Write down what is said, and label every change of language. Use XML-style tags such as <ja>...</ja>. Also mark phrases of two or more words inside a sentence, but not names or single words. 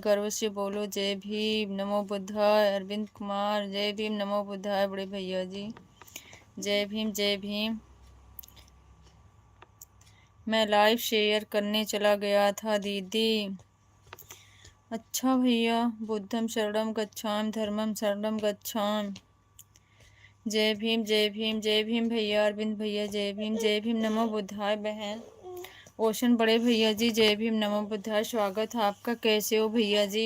<hi>गर्व से बोलो जय भीम,</hi> <sa>नमो बुद्धाय।</sa> <hi>अरविंद कुमार जय भीम,</hi> <sa>नमो बुद्धाय।</sa> <hi>बड़े भैया जी जय भीम, जय भीम। मैं लाइव शेयर करने चला गया था दीदी। अच्छा भैया।</hi> <pi>बुद्धम शरणम गच्छामि, धर्मम शरणम गच्छामि।</pi> <hi>जय भीम, जय भीम, जय भीम भैया। अरविंद भैया जय भीम, जय भीम,</hi> <sa>नमो बुद्धाय।</sa> <hi>बहन ओशन बड़े भैया जी जय भीम,</hi> <sa>नमो बुद्धाय।</sa> <hi>स्वागत है आपका। कैसे हो भैया जी?</hi>